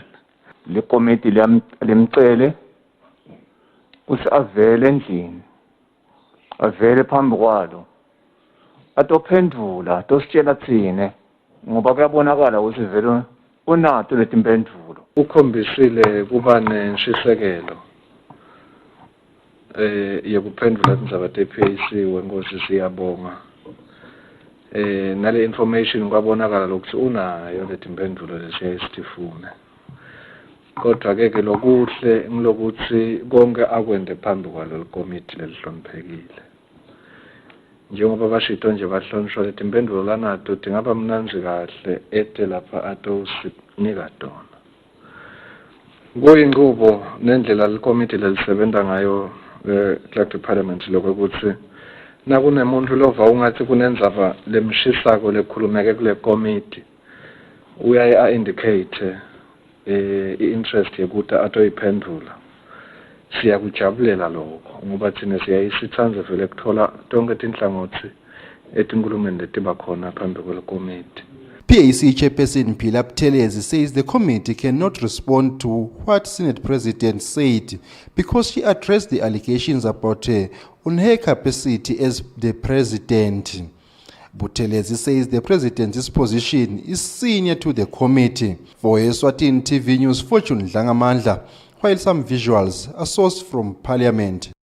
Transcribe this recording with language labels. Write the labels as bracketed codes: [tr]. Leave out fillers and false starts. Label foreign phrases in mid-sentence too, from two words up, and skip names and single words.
[ss] Le committee lemcele uthi avele endlini avele phambi kwalo atophendula tositshela thine ngoba kuyabonakala ukuthi vele unato letimpendulo. Ukhombisile kuba nentshisekelo yokuphendula indzaba tepheyisiwe nkosi siyabonga. Nale information kwabonakala lokuthi unayo letimpendulo lesiyayisifuna. Kodwa ke lokuhle ngilokuthi konke akwende phambi kwalo committee lelihloniphekile. Njengoba bashito nje bahlonishwa letimpendulo lanato dingaba mnanzi kahle ete lapha atosinika tona. Kuyinqubo nendlela le-committee lelisebenza ngayo Clerk to Parliament lokho ukuthi nakunemuntu lova ungathi kunendzaba lemshisako lekhulumeke kule committee uyaye [en] indicate i-interest [ss] yokuthi atoyiphendula. Siyakujabulela lokho ngoba thina siyayisithanda vele kuthola tonke tinhlangothi etinkulumeni letiba khona phambi kwele-committee. [en] PAC Chairperson Phila Buthelezi says the committee cannot respond to what Senate President said because she addressed the allegations about her on her capacity as the president. Buthelezi says the president's position is senior to the committee. For Eswatini TV News, Fortune Dlangamandla, while some visuals are sourced from Parliament.